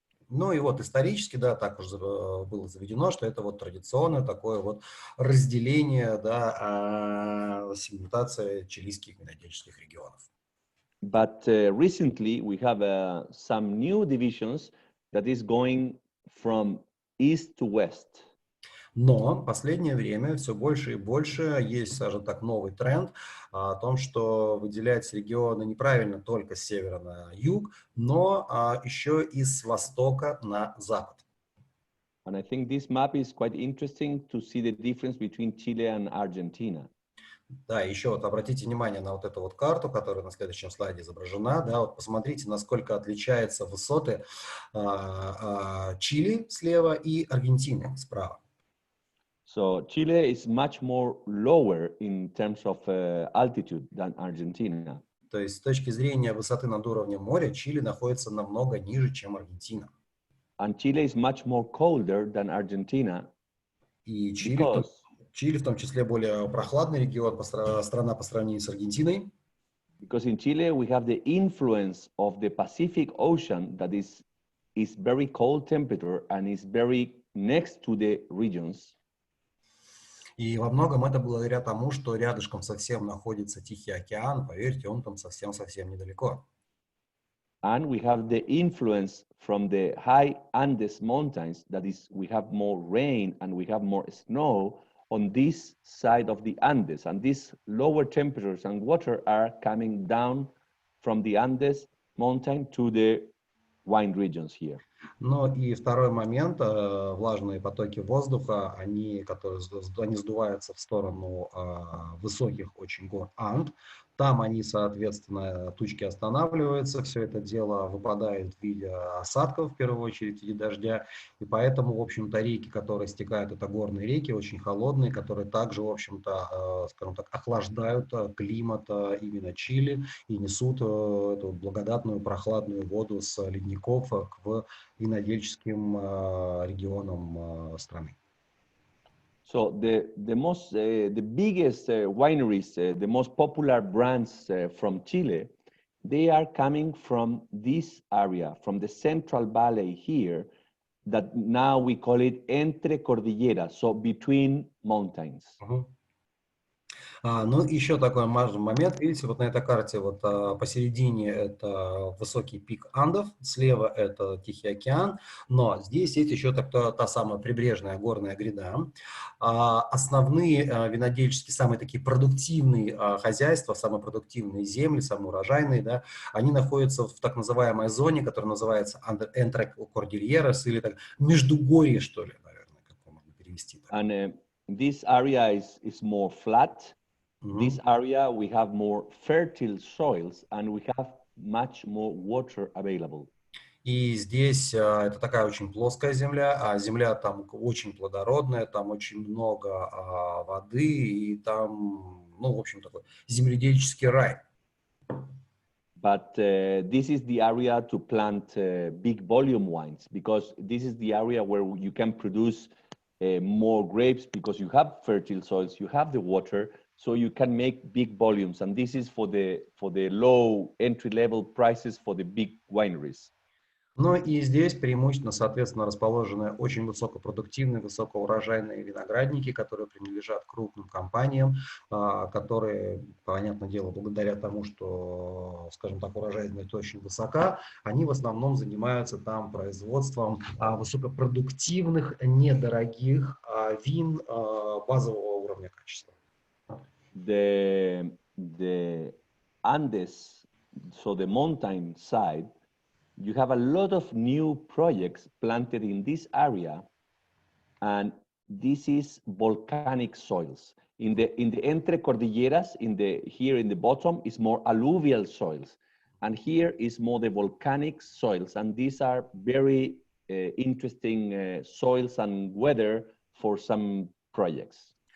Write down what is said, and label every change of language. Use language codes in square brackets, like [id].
[ru] Ну и вот исторически, да, так уже было заведено, что это вот традиционное такое вот разделение, да, сегментация чилийских винодельческих регионов. [en] But recently we have some new divisions that is going from east to west. [ru] Но в последнее время все больше и больше есть, скажем так, новый тренд о том, что выделяются регионы неправильно только с севера на юг, но еще и с востока на запад. [en] And I think this map is quite interesting to see the difference between Chile and Argentina. [ru] Да, еще вот обратите внимание на вот эту вот карту, которая на следующем слайде изображена. Да, вот посмотрите, насколько отличаются высоты Чили слева и Аргентины справа. [en] So Chile is much more lower in terms of altitude than Argentina. [ru] То есть с точки зрения высоты над уровнем моря Чили находится намного ниже, чем Аргентина. [en] And Chile is much more colder than Argentina. [ru] И Чили в том числе более прохладный регион, страна по сравнению с Аргентиной. [en] Because in Chile we have the influence of the Pacific Ocean that is very cold temperature and is very next to the regions. [ru] И во многом это благодаря тому, что рядышком совсем находится Тихий океан, поверьте, он там совсем-совсем недалеко. [en] And we have the influence from the high Andes mountains, that is, we have more rain and we have more snow on this side of the Andes. And these lower temperatures and water are coming down from the Andes mountain to the wine regions here. [ru] Но и второй момент, влажные потоки воздуха, они сдуваются в сторону высоких очень гор Анд. Там они, соответственно, тучки останавливаются, все это дело выпадает в виде осадков, в первую очередь, в виде дождя. И поэтому, в общем-то, реки, которые стекают, это горные реки, очень холодные, которые также, в общем-то, скажем так, охлаждают климат именно Чили и несут эту благодатную прохладную воду с ледников к винодельческим регионам страны. [en] So the biggest wineries, the most popular brands from Chile, they are coming from this area, from the Central Valley here, that now we call it Entre Cordilleras, so between mountains. [ru] Ну, еще такой важный момент. Видите, вот на этой карте вот посередине это высокий пик Андов, слева это Тихий океан, но здесь есть еще та самая прибрежная горная гряда. Основные винодельческие, самые такие продуктивные хозяйства, самые продуктивные земли, самые урожайные, да, они находятся в так называемой зоне, которая называется Entre Cordilleras, или так, междугорье, что ли, наверное, как можно перевести. [en] And this area is more flat. This area we have more fertile soils and we have much more water available. [ru] И здесь это такая очень плоская земля, а земля там очень плодородная, там очень много воды, и там, ну, в общем, такой земледельческий рай. [en] But this is the area to plant big volume wines, because this is the area where you can produce more grapes because you have fertile soils, you have the water, so you can make big volumes. And this is for the low entry level prices for the big wineries. [ru] Ну и здесь преимущественно, соответственно, расположены очень высокопродуктивные, высокоурожайные виноградники, которые принадлежат крупным компаниям, которые, понятное дело, благодаря тому, что, скажем так, урожайность очень высока, они в основном занимаются там производством высокопродуктивных, недорогих вин базового уровня качества. [en] The Andes, so the mountain side, you have a lot of new projects planted in this area, and this is volcanic soils. In the Entre Cordilleras, here in the bottom is more alluvial soils, and here is more the volcanic soils, and these are very interesting soils and weather for some projects.